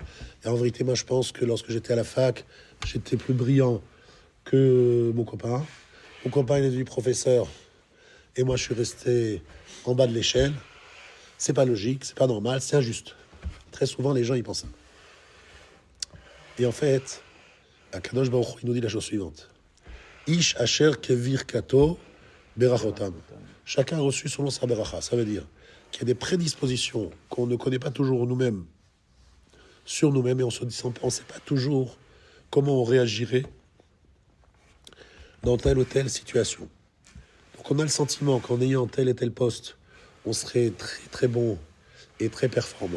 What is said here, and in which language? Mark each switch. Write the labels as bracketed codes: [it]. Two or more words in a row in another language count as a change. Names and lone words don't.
[fr] Et en vérité, moi je pense que lorsque j'étais à la fac, j'étais plus brillant que mon copain. Mon copain il est devenu professeur et moi je suis resté en bas de l'échelle. C'est pas logique, c'est pas normal, c'est injuste. Très souvent les gens y pensent ça. Et en fait, [he] הקדוש ברוך הוא, [fr] il nous dit la chose suivante. [he] איש אשר כברכתו ברך אותם. [fr] Chacun a reçu selon sa beracha. Ça veut dire qu'il y a des prédispositions qu'on ne connaît pas toujours nous-mêmes, sur nous-mêmes, et on ne sait pas toujours comment on réagirait dans telle ou telle situation. Donc on a le sentiment qu'en ayant tel et tel poste, on serait très très bon et très performant.